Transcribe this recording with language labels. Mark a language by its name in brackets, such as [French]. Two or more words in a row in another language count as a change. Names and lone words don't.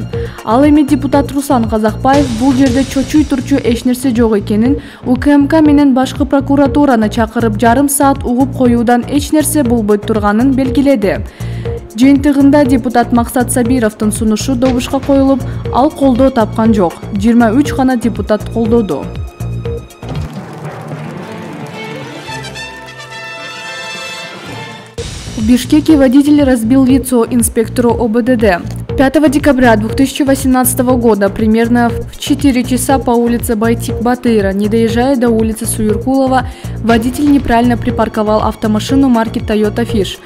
[Kyrgyz] Ал эми депутат Руслан Казакбаев бул жерде чочуй турчу эч нерсе жок экенин, УКМК менен башкы прокуратураны чакырып жарым саат угуп коюудан эч нерсе болбой турганын белгиледи. Жыйынтыгында депутат Максат Сабировдун сунушу добушка коюлуп, ал колдоо тапкан жок. 23 гана депутат колдоду. [Russian] В Бишкеке водитель разбил лицо инспектору ОБДД. 5 декабря 2018 года примерно в 4 часа по улице Байтик-Батыра, не доезжая до улицы Суюркулова, водитель неправильно припарковал автомашину марки Toyota Fish.